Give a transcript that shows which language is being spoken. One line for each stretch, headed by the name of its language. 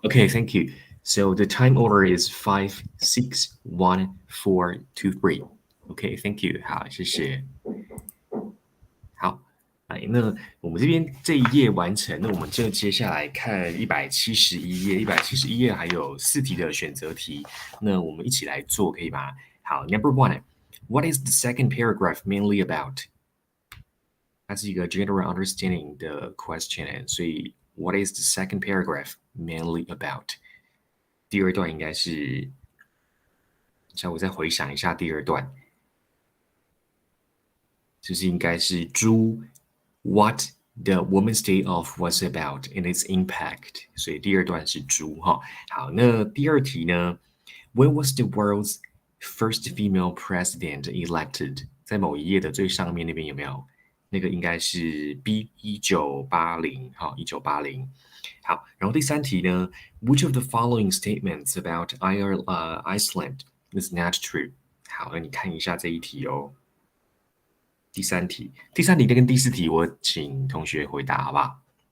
English: Okay, thank you. So the time order is 5, 6, 1, 4, 2, 3. Okay, thank you.
Chinese: 好，谢谢。好，来，那我们这边这一页完成，那我们就接下来看171页。 171页还有4题的选择题，那我们一起来做，可以吗？
English: 好，Number 1, what is the second paragraph mainly about？
Chinese: 它是一个
English: general understanding
Chinese: 的 question，所以
English: What is the second paragraph mainly about？
Chinese: 第2段应该是下午再回想一下第二段，就是应该是猪
English: What the Women's Day Off was about and its impact，
Chinese: 所以第二段是猪哈。好，那第二题呢？
English: When was the world's first female president elected？
Chinese: 在某一页的最上面那边有没有？那个应该是 B1980，哈，1980。好，然后第三题呢？
English: Which of the following statements about Iceland is not true？
Chinese: 好，那你看一下这一题哦。第三题跟第四题，我请同学回答，好不好？